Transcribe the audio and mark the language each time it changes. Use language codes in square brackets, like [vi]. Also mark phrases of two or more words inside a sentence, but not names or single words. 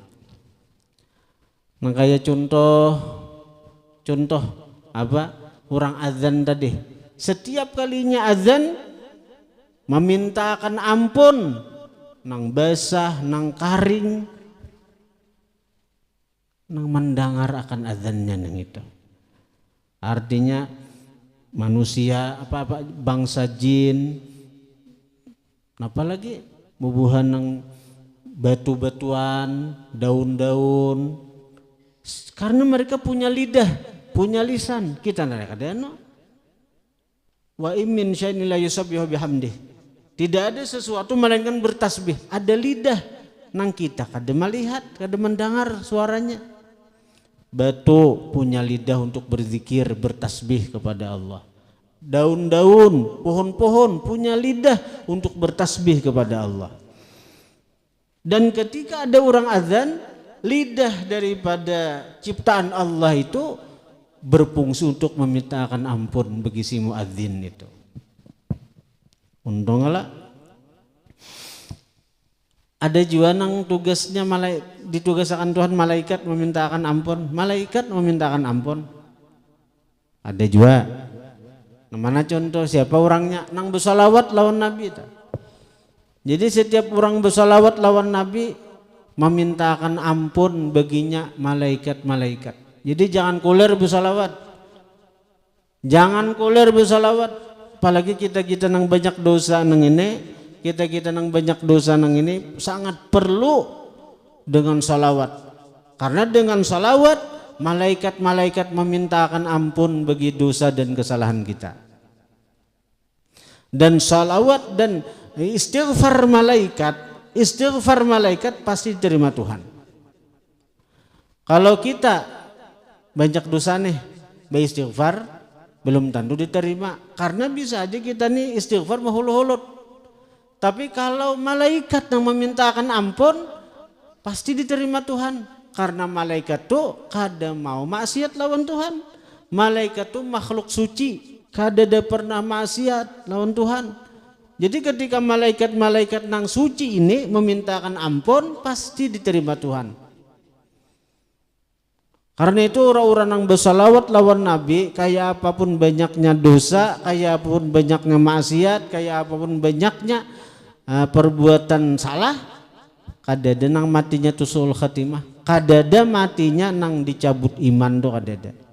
[bjn] Nang kaya contoh apa orang azan tadi, setiap kalinya azan memintakan ampun nang basah nang karing nang mendengar akan azannya nang itu. Artinya manusia apa bangsa jin apalagi bubuhan nang batu-batuan, daun-daun, karena mereka punya lidah, punya lisan. Kita ndak ada no. [ar] وَمِن شَيْءٍ لا يُسَبِّحُ بِحَمْدِهِ. [bjn] Tidak ada sesuatu melainkan bertasbih. Ada lidah nang kita kada melihat, kada mendengar suaranya. Batu punya lidah untuk berzikir, bertasbih kepada Allah. Daun-daun, pohon-pohon punya lidah untuk bertasbih kepada Allah. Dan ketika ada orang azan, lidah daripada ciptaan Allah itu berfungsi untuk memintakan ampun bagi si muadzin itu. Untunglah ada juga nang tugasnya ditugaskan Tuhan malaikat memintakan ampun, malaikat memintakan ampun. Ada juga. Mana contoh siapa orangnya nang bersalawat lawan Nabi itu. Jadi setiap orang bersalawat lawan Nabi memintakan ampun baginya malaikat-malaikat. Jadi jangan kuler bersalawat. Jangan kuler bersalawat. Apalagi kita nang banyak dosa nang ini, kita nang banyak dosa nang ini sangat perlu dengan salawat. Karena dengan salawat malaikat-malaikat memintakan ampun bagi dosa dan kesalahan kita. Dan salawat dan istighfar malaikat pasti diterima Tuhan. Kalau kita banyak dosa nih, beristighfar belum tentu diterima. Karena bisa aja kita nih istighfar mahulu-hulut. Tapi kalau malaikat yang memintakan ampun pasti diterima Tuhan. Karena malaikat tuh kada mau maksiat lawan Tuhan. Malaikat tuh makhluk suci, kada ada pernah maksiat lawan Tuhan. Jadi ketika malaikat-malaikat nang suci ini memintakan ampun pasti diterima Tuhan. Karena itu orang-orang yang bersalawat lawan Nabi, kayak apapun banyaknya dosa, kayak apapun banyaknya maksiat, kayak apapun banyaknya perbuatan salah, kadada nang matinya [ar] سوء الخاتمة, [bjn] kadada matinya nang dicabut iman tuh kadada.